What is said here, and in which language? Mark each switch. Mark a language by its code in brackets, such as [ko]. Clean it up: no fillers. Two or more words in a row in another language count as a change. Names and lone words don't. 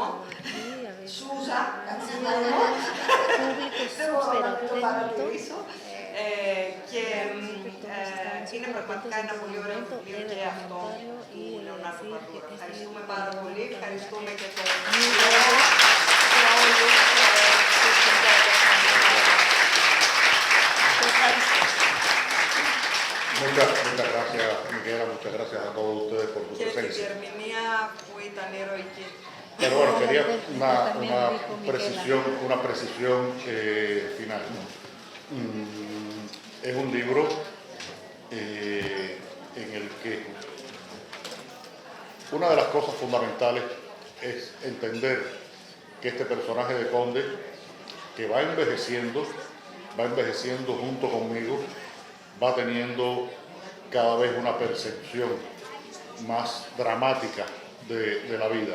[el] Σούζα, κατσιμόνο, δεν μπορώ να το παρατηρήσω. Και είναι πραγματικά ένα πολύ ωραίο βιβλίο και αυτό του Λεωνάρντο Παντούρα. Ευχαριστούμε πάρα πολύ, ευχαριστούμε και το και όλους τους [es] Muchas gracias, Miquela, muchas gracias a todos ustedes por su [el] και τη [es] presencia. [el] διερμηνία που ήταν ηρωική. [es] Pero bueno, quería una precisión final. Es un libro en el que una de las cosas fundamentales es entender que este personaje de Conde, que va envejeciendo junto conmigo, va teniendo cada vez una percepción más dramática de la vida.